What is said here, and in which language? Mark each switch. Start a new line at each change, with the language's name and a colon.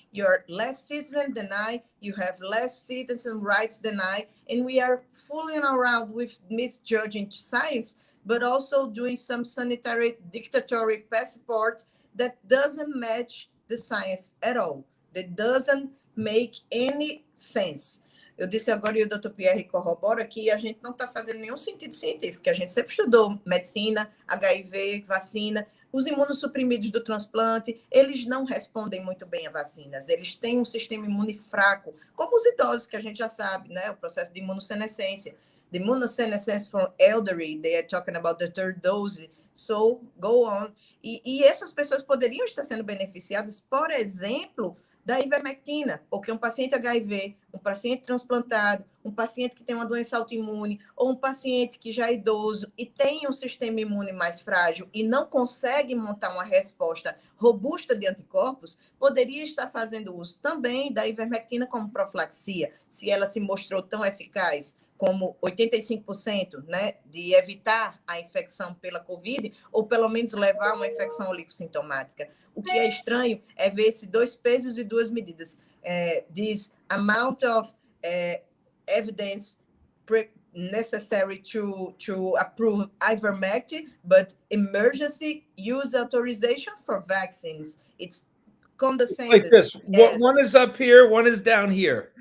English: You're less citizen denied, you have less citizen rights denied, and we are fooling around with misjudging science, but also doing some sanitary dictatorial passport that doesn't match the science at all. That doesn't make any sense.
Portuguese: Eu disse agora, e o Dr. Pierre corrobora, que a gente não está fazendo nenhum sentido científico, que a gente sempre estudou medicina, HIV, vacina, os imunossuprimidos do transplante, eles não respondem muito bem a vacinas, eles têm um sistema imune fraco, como os idosos, que a gente já sabe, né? O processo de imunossenescência.
English: The immunosenescence from elderly, they are talking about the third dose, so go on.
Portuguese: E essas pessoas poderiam estar sendo beneficiadas, por exemplo, da ivermectina, porque um paciente HIV, um paciente transplantado, um paciente que tem uma doença autoimune, ou um paciente que já é idoso e tem um sistema imune mais frágil e não consegue montar uma resposta robusta de anticorpos, poderia estar fazendo uso também da ivermectina como profilaxia, se ela se mostrou tão eficaz como 85%, né, de evitar a infecção pela Covid, ou pelo menos levar uma infecção oligossintomática. O que é estranho é ver esses dois pesos e duas medidas.
English: This amount of evidence necessary to approve ivermectin, but emergency use authorization for vaccines. It's condescending. Like this. Yes. One is up here, one is down here.